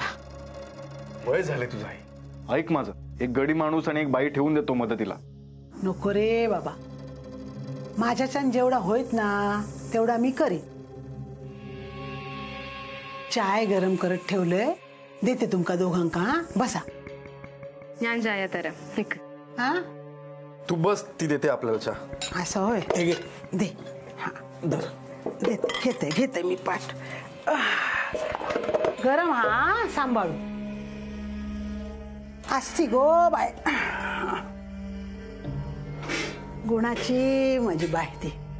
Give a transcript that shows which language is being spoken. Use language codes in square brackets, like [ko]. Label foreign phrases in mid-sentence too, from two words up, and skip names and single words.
[mr] वय झाले तुझं आई. ऐक माझं, एक गडी माणूस आणि एक बाई ठेवून देतो मदतीला. नको रे बाबा, माझ्याच्यान जेवढा होईत ना तेवढा मी करीन. चाय गरम करत ठेवलंय, देते तुमका दोघांका. हा बसा. [ml] ഞാൻ ചായ തരാം നിക്ക്. [mr] हा तू बस, ती देते आपल्याला चहा. असं होय. दे. हा दर देते घेते मी पाठ. गरम हा, सांभाळू. असती गो बाय, गुणाची माझी बाय ती.